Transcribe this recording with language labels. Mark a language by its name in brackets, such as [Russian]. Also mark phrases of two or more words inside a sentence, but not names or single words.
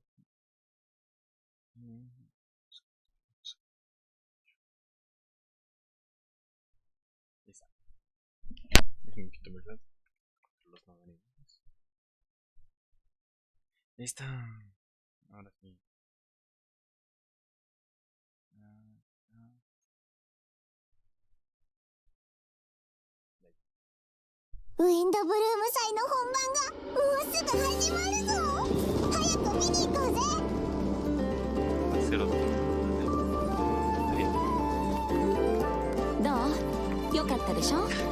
[Spanish] Ahí está. Déjenme quitar mi plan. Los no venimos. Ahí está. Ahora sí. [Japanese] ウィンドブルーム祭の本番がもうすぐ始まるぞ。早く見に行こうぜ。どう？よかったでしょ？